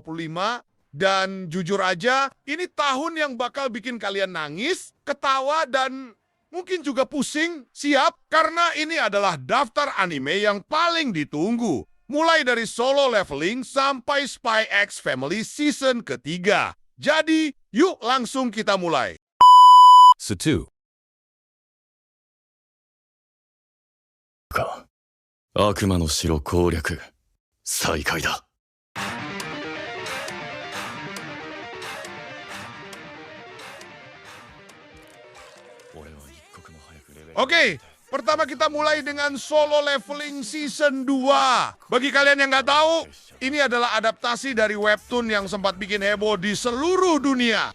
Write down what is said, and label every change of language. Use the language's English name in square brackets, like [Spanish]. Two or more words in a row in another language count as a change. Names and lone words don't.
[Indonesian] Dan jujur aja, ini tahun yang bakal bikin kalian nangis, ketawa, dan mungkin juga pusing. Siap? Karena ini adalah daftar anime yang paling ditunggu. Mulai dari Solo Leveling sampai Spy X Family season ketiga. Jadi, yuk langsung kita mulai. Satu. [Japanese] か。悪魔の城攻略再開だ。 [Indonesian] Oke, pertama kita mulai dengan Solo Leveling Season 2. Bagi kalian yang nggak tahu, ini adalah adaptasi dari webtoon yang sempat bikin heboh di seluruh dunia.